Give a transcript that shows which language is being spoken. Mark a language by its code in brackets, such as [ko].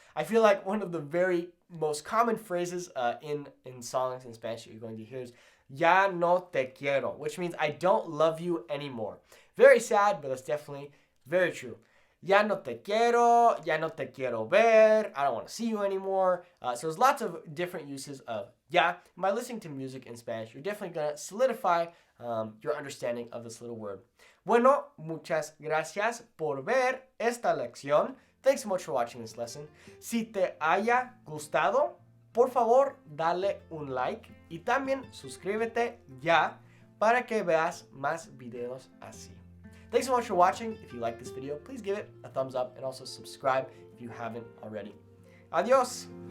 [en] I feel like one of the very most common phrases in songs in Spanish that you're going to hear is [es] ya no te quiero, [en] which means I don't love you anymore. Very sad, but it's definitely very true. [es] Ya no te quiero ver, [en] I don't want to see you anymore. So there's lots of different uses of ya. And by listening to music in Spanish, you're definitely going to solidify your understanding of this little word. [es] Bueno, muchas gracias por ver esta lección. [en] Thanks so much for watching this lesson. [es] Si te haya gustado, por favor, dale un like y también suscríbete ya para que veas más videos así. [en] Thanks so much for watching. If you like this video, please give it a thumbs up and also subscribe if you haven't already. Adios!